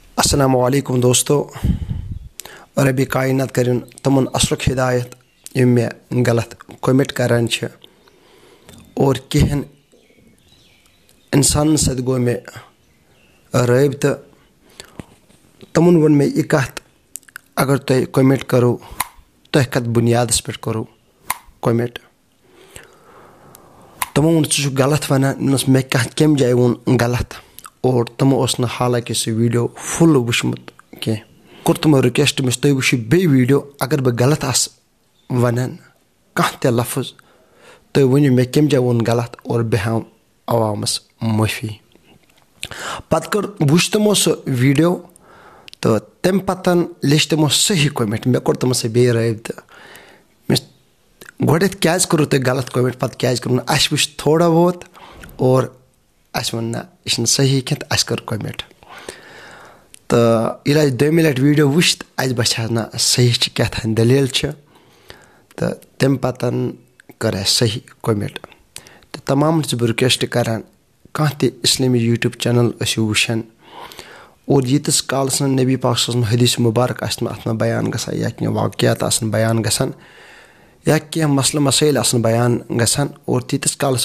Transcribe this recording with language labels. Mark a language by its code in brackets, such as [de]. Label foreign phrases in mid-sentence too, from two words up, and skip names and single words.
[ar] السلام علیکم [ks] دوستو ربی کائنات کرن تمن اصلک ہدایت یم میں غلط کومٹ کران چھ اور کہن انسان سد گو میں رابطہ تمن ون میں یہ کت اگر تہ کومٹ کرو تہ کت بنیادس پہ کرو کومٹ تمو ون ژٕ چھُکھ غلط ونان مے کم جائے ون غلط اور تمو اوس نہٕ حالانکہ سُہ ویڈیو فل وٕچھمُت کینٛہہ کوٚر تمو رِکویسٹ مےٚ تُہۍ وٕچھِو بیٚیہِ ویڈیو اگر بہٕ غلط آسہٕ ونان کانٛہہ تہِ لفظ تُہۍ ؤنِو مےٚ کمہِ جایہِ ووٚن غلط اور بہٕ ہاو عوامس معٲفی پتہٕ وٕچھ تمو سُہ ویڈیو تہٕ تمہِ پتہٕ لیٚچھ تمو صحیح کومنٹ مےٚ کوٚر تمن سۭتۍ بیٚیہِ رٲبطہٕ گۄڈنٮ۪تھ کیٛازِ کوٚروٕ تۄہہِ غلط کومنٹ پتہٕ کیٛازِ کوٚروٕ نہٕ اَسہِ وٕچھ تھوڑا بہت اور اَسہِ ووٚن نہ یہِ چھُنہٕ صحیح کینٛہہ تہٕ اَسہِ کٔر کومنٹ تہٕ ییٚلہِ اَسہِ دوٚیمہِ لٹہِ ویڈیو وٕچھ تہٕ اَسہِ باسیو نہ صحیح چھِ کیٛاہ تھانۍ دٔلیٖل چھِ تہٕ تمہِ پتہٕ کٔر اَسہِ صحیح کومنٹ تہٕ تمامن چھُس بہٕ رِکویسٹ کران کانٛہہ تہِ اِسلٲمی [en] YouTube channel [ks] ٲسِو وٕچھان اور ییٖتِس کالس نہٕ نبی پاک سٕنٛز حدیث مُبارک آسہِ نہٕ اتھ منٛز بیان گژھان یا کینٛہہ واقعات آسن بیان گژھان یا کینٛہہ مسلہٕ مسٲیل آسن بیان گژھان اور تیٖتِس کالس